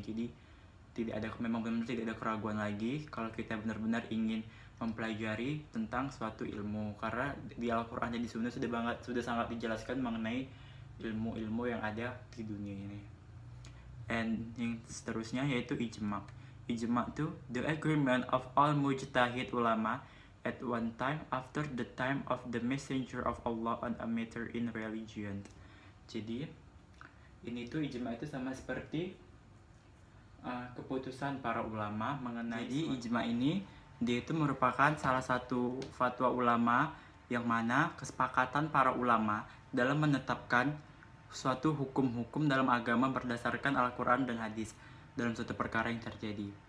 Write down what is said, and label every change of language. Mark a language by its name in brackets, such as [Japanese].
[Indonesian] Jadi memang benar-benar tidak ada keraguan lagi kalau kita benar-benar ingin mempelajari tentang suatu ilmu, karena di Al-Quran dan di Sunnah sudah sangat dijelaskan mengenai ilmu-ilmu yang ada di dunia ini. And yang seterusnya yaitu ijma. [English] Ijma itu the agreement of all mujtahid ulama at one time after the time of the messenger of Allah on a matter in religion. [Indonesian] Jadi ini tuh ijma itu sama seperti keputusan para ulama mengenai. Jadi ijma ini dia itu merupakan salah satu fatwa ulama yang mana kesepakatan para ulama dalam menetapkan suatu hukum-hukum dalam agama berdasarkan Al-Quran dan hadis dalam suatu perkara yang terjadi.